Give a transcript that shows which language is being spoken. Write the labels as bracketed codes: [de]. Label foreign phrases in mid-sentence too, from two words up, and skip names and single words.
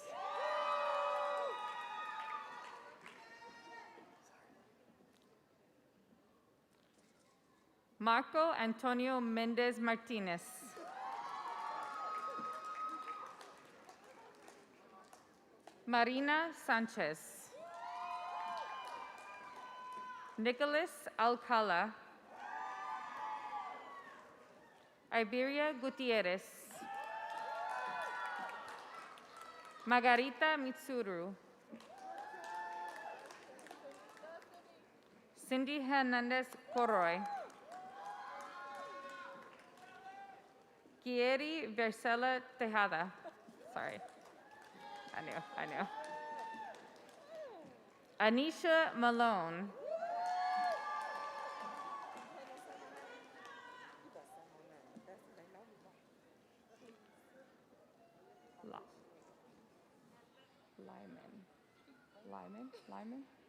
[en] Marco Antonio Mendez Martinez. Marina Sanchez. Nicholas Alcala. Iberia Gutierrez. Margarita Mitsuru. Cindy Hernandez Coroy. Kieri Vercela Tejada. Sorry. I knew. Anisha Malone. Lyman?